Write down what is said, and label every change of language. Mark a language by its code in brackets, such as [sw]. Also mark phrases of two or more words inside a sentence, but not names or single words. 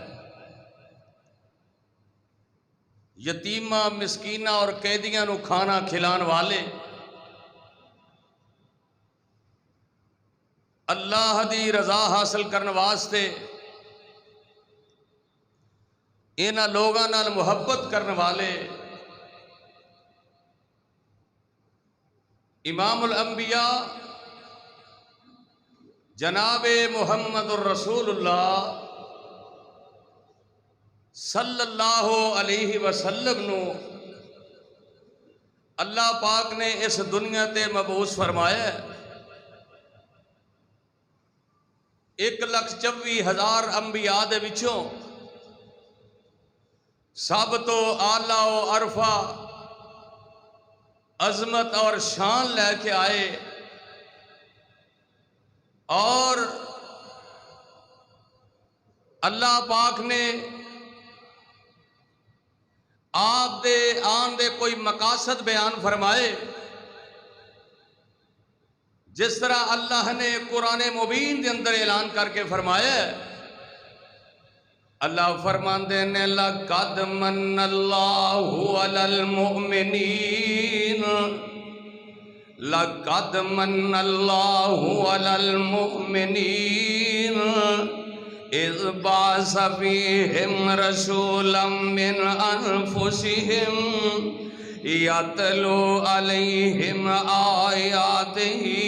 [pa] یتیمہ مسکینہ اور قیدیاں نو کھانا کھلان والے اللہ دی رضا حاصل کرنے واسطے انہاں لوگاں نال محبت کرنے والے امام الانبیاء جناب محمد الرسول اللہ [ar] صلی اللہ علیہ وسلم [pa] نو اللہ پاک نے اس دنیا تے مبعوث فرمایا. 1,24,000 انبیاء دے وچوں سب تو اعلیٰ و عرفہ عظمت اور شان لے کے آئے اور اللہ پاک نے آپ دے آن دے کوئی مقاصد بیان فرمائے جس طرح اللہ نے قرآن مبین دے اندر اعلان کر کے فرمایا ہے، اللہ فرماندے نے [ar] لَقَدْ مَنَّ اللَّهُ عَلَى الْمُؤْمِنِينَ لَقَدْ مَنَّ اللَّهُ عَلَى الْمُؤْمِنِينَ إِذْ بَعَثَ فِيهِمْ رَسُولًا مِّنْ أَنفُسِهِمْ يَتْلُو عَلَيْهِمْ آيَاتِهِ